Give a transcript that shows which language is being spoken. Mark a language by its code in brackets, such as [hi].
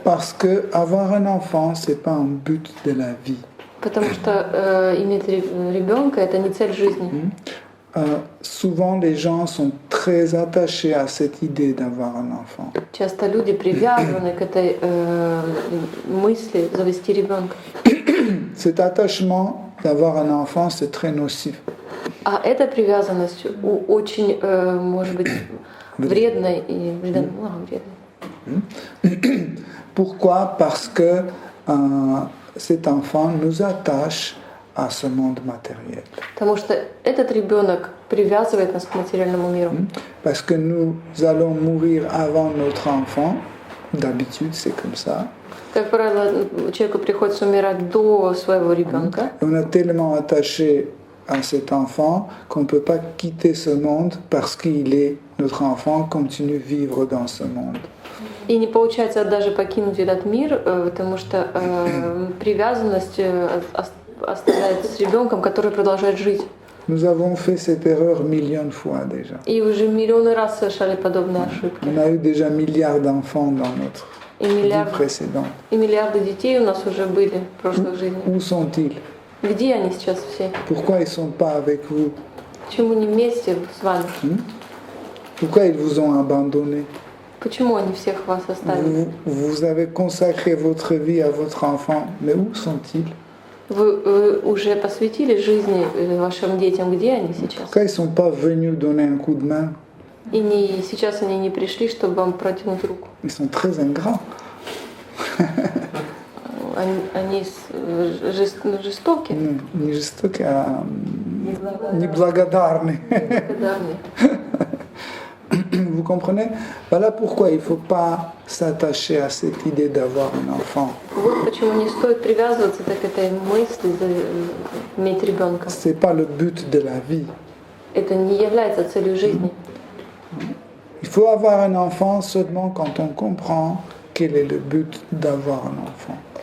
[fr] Parce que avoir un enfant, c'est pas un but de la vie. [ru] Потому что иметь ребенка это не цель жизни. [fr] Souvent, les gens sont très attachés à cette idée d'avoir un enfant. [ru] Часто люди привязаны к этой мысли завести ребенка. [fr] Cet attachement d'avoir un enfant, c'est très nocif. [ru] А эта привязанность очень, может быть, вредной и вредной. [fr] Pourquoi? Parce que cet enfant nous attache à ce monde matériel. [ru] Потому что этот ребенок привязывает нас к материальному миру. [fr] Parce que nous allons mourir avant notre enfant. D'habitude, c'est comme ça. [ru] Как правило, человеку приходится умирать до своего ребенка. [fr] On est tellement attaché à cet enfant qu'on ne peut pas quitter ce monde parce qu'il est notre enfant, continue à vivre dans ce monde. [ru] И не получается даже покинуть этот мир, потому что привязанность оставляет с ребенком, который продолжает жить. [fr] Nous avons fait cette erreur millions de fois déjà. [ru] И уже миллионы раз совершали подобные ошибки. [fr] On a eu déjà milliards d'enfants dans notre vie précédente. [ru] И миллиарды детей у нас уже были в прошлых жизнях. [fr] Où sont-ils? [ru] Где они сейчас все? [fr] Pourquoi ils ne sont pas avec vous? [ru] Почему не вместе с вами? [fr] Pourquoi ils vous ont abandonné? [ru] Почему они всех вас оставили? [fr] Vous avez consacré votre vie à votre enfant, mais où sont-ils? [ru] Вы уже посвятили жизни вашим детям, где они сейчас? [fr] Pourquoi ils ne sont pas venus donner un coup de main? [ru] И сейчас они не пришли, чтобы вам протянуть руку. [fr] Ils sont très ingrats. [ru] Они жестоки. Не жестоки, а неблагодарны. [fr] Vous comprenez? Voilà pourquoi il ne faut pas s'attacher à cette idée d'avoir un enfant. [ru] Вот почему не стоит привязываться к этой мысли иметь ребенка. [fr] C'est pas le but de la vie. [ru] Это не является целью жизни. [fr] Il faut avoir un enfant seulement quand on comprend quel est le but d'avoir un enfant.